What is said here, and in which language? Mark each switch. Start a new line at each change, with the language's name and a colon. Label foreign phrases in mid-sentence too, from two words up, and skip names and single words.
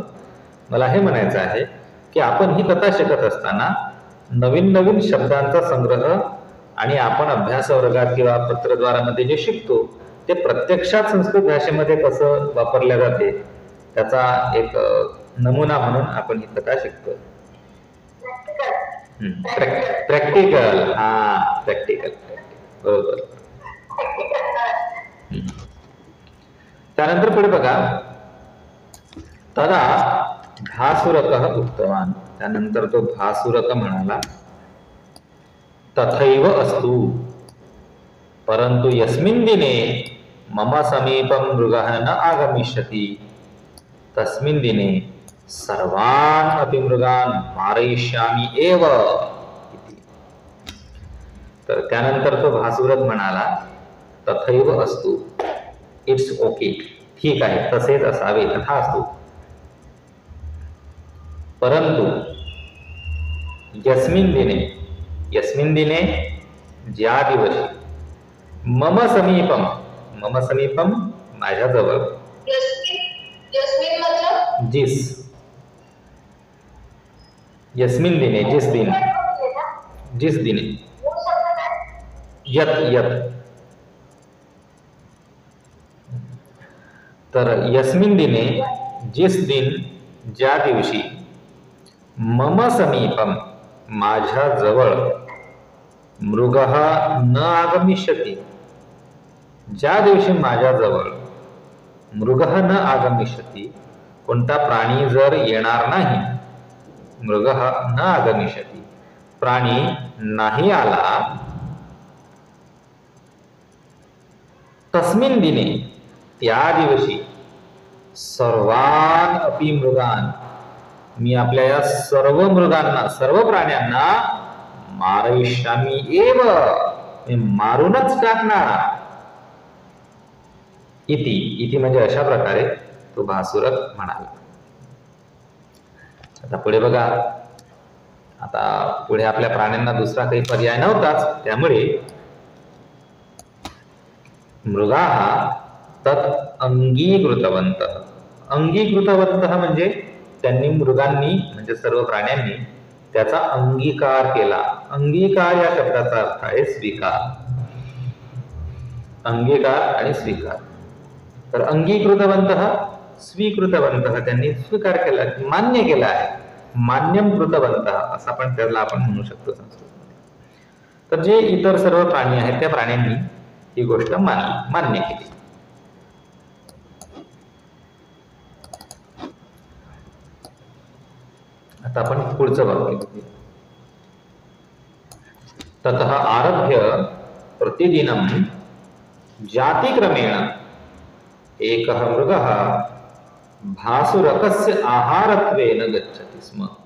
Marathi: मला हे म्हणायचं आहे की आपण ही कथा शिकत असताना नवीन नवीन शब्दांचा संग्रह आणि आपण अभ्यास वर्गात किंवा पत्रद्वारामध्ये जे शिकतो ते प्रत्यक्षात संस्कृत भाषेमध्ये कसं वापरल्या जाते त्याचा एक नमुना म्हणून आपण ही कथा शिकतो. प्रॅक्टिकल, हा प्रॅक्टिकल, बरोबर. त्यानंतर पुढे बघा,
Sanskrit: तदा भासुरकः उक्तवान.
Marathi: त्यानंतर तो भासुरक म्हणाला,
Sanskrit: तथैव अस्तु, परंतु यस्मिन् दिने मम समीपं मृगः न आगमिष्यति तस्मिन् दिने सर्वान् अपि मृगान् मारयिष्यामि एव इति.
Marathi: तर त्यानंतर तो भासुरक म्हणाला,
Sanskrit: तथैव अस्तु,
English: It's okay,
Marathi: ठीक आहे, तसेच असावे,
Sanskrit: तथा असतो. परंतु यस्मिन् दिने
Marathi: ज्या दिवशी,
Sanskrit: मम समीपम माझ्याजवळ, जिस, यस्मिन् दिने जिस दिने, यत. तर यस्मिन् दिने
Hindi: जिस दिन,
Marathi: ज्या दिवशी,
Sanskrit: मम समीपम माझ्याजवळ, मृगः न आगमिष्यति,
Marathi: ज्या दिवशी माझ्याजवळ
Sanskrit: मृगः न आगमिष्यति,
Marathi: कोणता प्राणी जर येणार नाही,
Sanskrit: मृगः न आगमिष्यति,
Marathi: प्राणी नाही आला,
Sanskrit: तस्मिन् दिने,
Marathi: त्या दिवशी,
Sanskrit: सर्वान अपि मृगान,
Marathi: मी आपल्या या सर्व मृगांना, सर्व प्राण्यांना,
Sanskrit: मारयिष्यामि एव,
Marathi: मी मारूनच टाकणार. इति म्हणजे अशा प्रकारे तो भासुरक म्हणाला. आता पुढे बघा, आता पुढे आपल्या प्राण्यांना दुसरा काही पर्याय नव्हताच, त्यामुळे
Sanskrit: मृगाः तत् अंगीकृतवन्तः.
Marathi: अंगीकृतवन्तः म्हणजे त्यांनी, मृगांनी म्हणजे सर्व प्राण्यांनी त्याचा अंगीकार केला. अंगीकार या शब्दाचा अर्थ आहे स्वीकार, अंगीकार आणि स्वीकार. तर
Sanskrit: अंगीकृतवन्तः, स्वीकृतवन्तः,
Marathi: त्यांनी स्वीकार केला, मान्य केला आहे.
Sanskrit: मान्यम कृतवन्तः
Marathi: असं पण त्याला आपण म्हणू शकतो संस्कृतमध्ये. तर जे इतर सर्व प्राणी आहेत त्या प्राण्यांनी ही गोष्ट मान्य केली. आता आपण पुढचं वाक्य बघूया.
Sanskrit: ततः आरभ्य प्रतिदिनं जातिक्रमेण एकः मृगः भासुरकस्य आहारत्वेन गच्छति स्म.